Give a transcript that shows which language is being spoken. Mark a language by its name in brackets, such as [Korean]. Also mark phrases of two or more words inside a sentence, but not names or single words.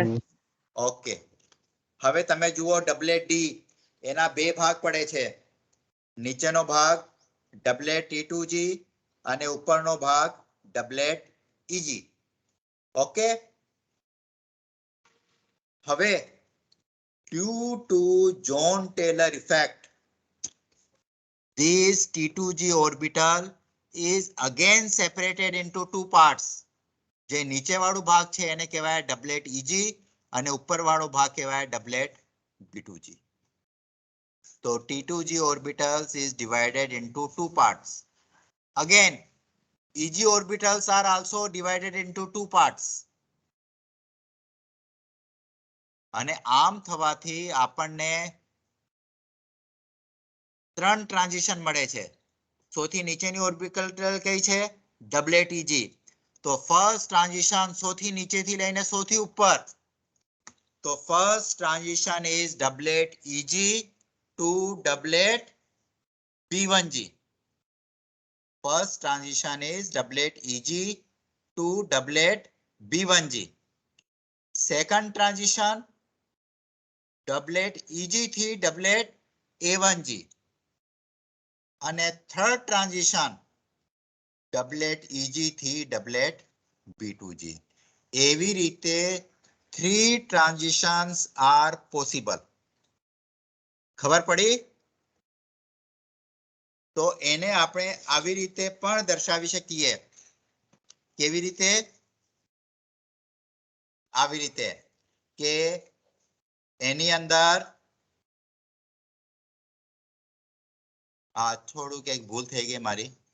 [Gujarati] ઓકે, હવે તમે જુઓ ડબલેટ ડી એના બે ભાગ પડે છે. નીચેનો ભાગ ડબલેટ T2G અને ઉપરનો ભાગ ડબલેટ EG. ઓકે, હવે [English] due to John Taylor effect, this T2G orbital is again separated into two parts. [Gujarati] જે નીચે વાળું ભાગ છે એને કહેવાય ડબલેટ ઈજી અને ઉપર વાળો ભાગ કહેવાય ડબલેટ B2G. [English] So T2G orbitals is divided into two parts. Again, EG orbitals are also divided into two parts. [Gujarati] અને આમ થવાથી આપણને ત્રણ ટ્રાન્ઝિશન મળે છે. સૌથી નીચેની ઓર્બિટલ કઈ છે? ડબલેટ ઈજી. તો [English] first transition [Gujarati] સૌથી નીચેથી લઈને સૌથી ઉપર. [English] તો first transition is doublet EG to doublet B1G. First transition is doublet EG to doublet B1G. Second transition doublet EG થી doublet A1G. અને third transition doublet EG થી doublet B2G. [Gujarati] એવી રીતે [English] 3 transitions are possible. [Gujarati] ખબર પડી? તો એને આપણે આવી રીતે પણ દર્શાવી શકીએ. કેવી રીતે? આવી રીતે કે એની અંદર થોડું કંઈક ભૂલ થઈ ગઈ મારી.